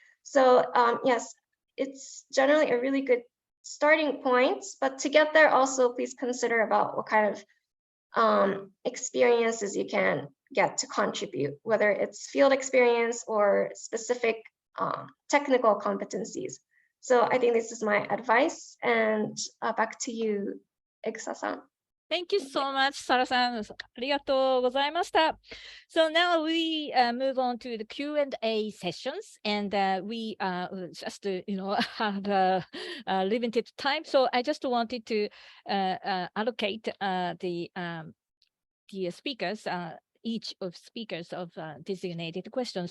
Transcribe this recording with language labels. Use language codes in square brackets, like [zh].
[en] So yes, it's generally a really good starting point, but to get there also, please consider about what kind of experiences you can get to contribute, whether it's field experience or specific technical competencies. So I think this is my advice, and back to you, Egsa-san. Thank you so much, Sara-san. [ja] ありがとうございました。 [en] So now we move on to the Q&A sessions, and we just have limited time. So I just wanted to allocate the speakers, each of speakers of designated questions.